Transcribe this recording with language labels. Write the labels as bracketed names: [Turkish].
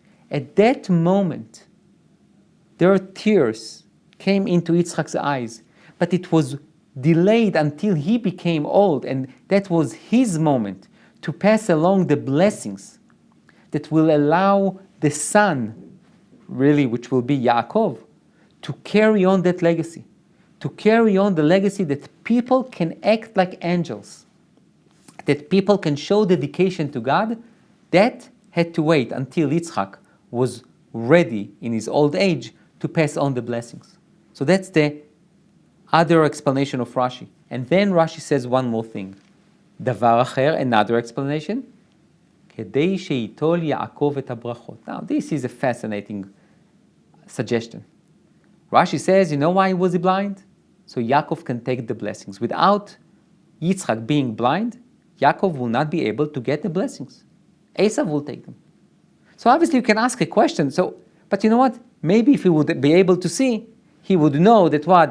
[English] At that moment, their tears came into Yitzchak's eyes, but it was delayed until he became old, and that was his moment to pass along the blessings that will allow the son, really, which will be Yaakov, to carry on that legacy, to carry on the legacy that people can act like angels, that people can show dedication to God. That had to wait until Yitzchak was ready in his old age to pass on the blessings. So that's the other explanation of Rashi. And then Rashi says one more thing. [Hebrew] דבר אחר, [English] another explanation. [Hebrew] כדי שייטול יעקב את הברכות. [English] Now, this is a fascinating suggestion. Rashi says, you know why was he blind? So Yaakov can take the blessings. Without Yitzchak being blind, Yaakov will not be able to get the blessings. Esau will take them. So obviously you can ask a question. But you know what? Maybe if he would be able to see, he would know that what?